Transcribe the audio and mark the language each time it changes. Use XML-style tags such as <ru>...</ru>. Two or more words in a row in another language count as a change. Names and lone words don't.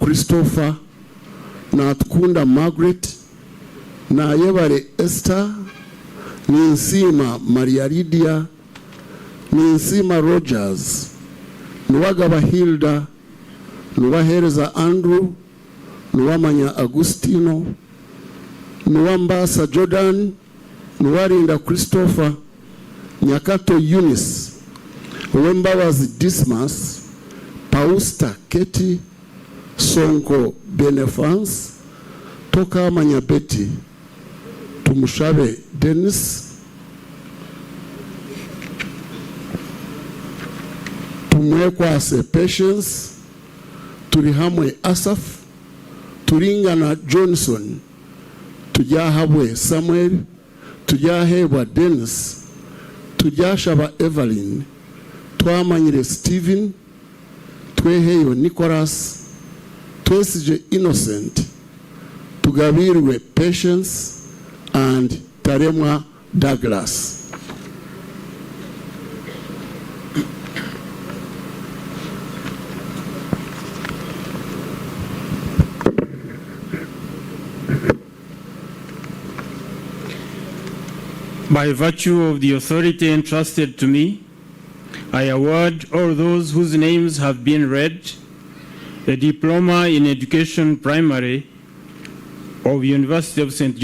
<en>Christopher, Natukunda Margaret, Nayebare Esther, Ninsima Maria Lydia, Ninsima Rogers, Nuwagaba Hilda, Nuwahereza Andrew, Nuwamanya Agustino, Nuwambasa Jordan, Nuwarinda Christopher, Nyakato Eunice, Wembawazi Dismas, Pausta Keti, Sonko Benefans, Toka Manyabeti, Tumushabe Dennis, Tumwekwase Patience, Turihamwe Asaf, Turingana Johnson, Tujahabwe Samuel, Tujahebwa Dennis, Tujashaba Evelyn, Twamanyire Stephen, Tweheyo Nicholas, Twesije Innocent, Tugabirwe Patience, and Taremwa Douglas. By virtue of the authority entrusted to me, I award all those whose names have been read a diploma in education primary of University of St.</en>